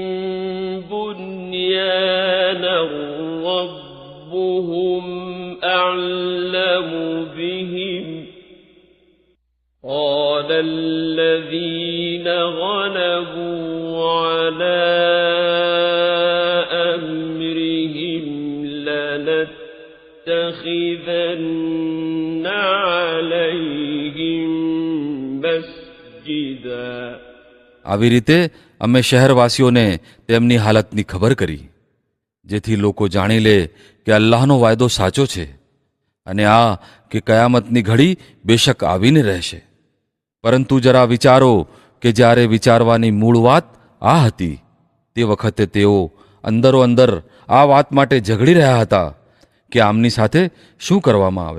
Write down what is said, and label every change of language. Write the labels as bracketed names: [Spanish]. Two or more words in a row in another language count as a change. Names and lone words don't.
[Arabic] بنيانا ربهم أعلم بهم قال الذين غلبوا على أمرهم لنتخذن عليهم مسجدا. [Gujarati] આવી રીતે અમે શહેરવાસીઓને તેમની હાલતની ખબર કરી, જેથી લોકો જાણી લે કે અલ્લાહનો વાયદો સાચો છે અને આ કે કયામતની ઘડી બેશક આવીને રહેશે. પરંતુ જરા વિચારો કે જ્યારે વિચારવાની મૂળ વાત આ હતી તે વખતે તેઓ અંદરો અંદર આ વાત માટે ઝઘડી રહ્યા હતા કે આમની સાથે શું કરવામાં આવે.